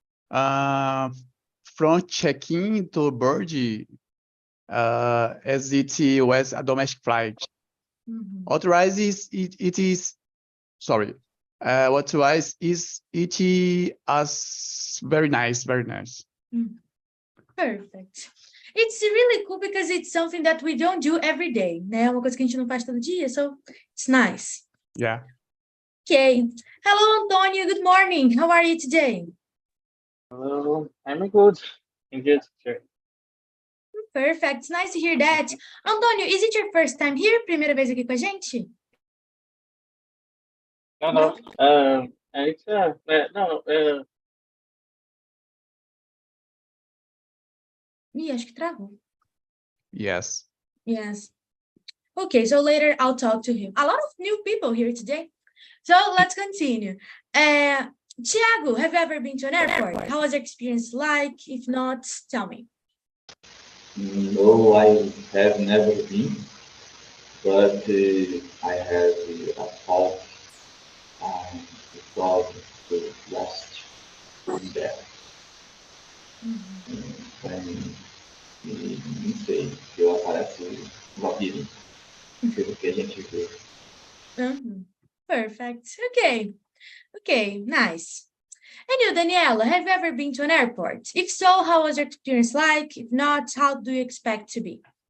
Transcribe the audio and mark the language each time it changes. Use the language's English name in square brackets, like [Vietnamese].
[English] From check-in to board, as it was a domestic flight. Otherwise, it is sorry. Otherwise, it is very nice. Perfect. It's really cool because it's something that we don't do every day, né? [Portuguese] Uma coisa que a gente não faz todo dia, [English] so it's nice. Yeah. Okay. Hello, Antonio. Good morning. How are you today? Hello, I'm good. I'm good. Sure. Perfect. It's nice to hear that. Antonio, is it your first time here? [Portuguese] Primeira vez aqui com a gente? [English] No. It's no. [Portuguese] Ih, acho que travou. [English] Yes. Yes. Okay, so later I'll talk to him. A lot of new people here today. So let's continue. Tiago, have you ever been to an airport? How was your experience like? If not, tell me. No, I have never been. but I have a talk the problem to lost in there. [Portuguese] Então, não sei, eu aparece um labirinto, pelo que a gente vê. [English] Perfect. Okay, nice. And you, Daniela, have you ever been to an airport? If so, how was your experience like? If not, how do you expect to be?